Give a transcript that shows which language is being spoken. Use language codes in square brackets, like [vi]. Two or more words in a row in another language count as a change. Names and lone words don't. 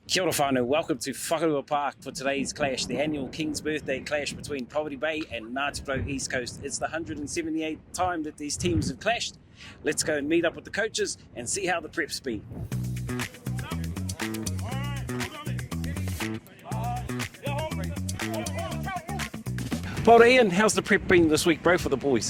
[mi] Kia ora whānau, [en] welcome to Whakarua Park for today's clash, the annual King's Birthday clash between Pāora Bay and Ngāti Porou East Coast. It's the 178th time that these teams have clashed. Let's go and meet up with the coaches and see how the prep's been. Pāora Ian, how's the prep been this week, bro, for the boys?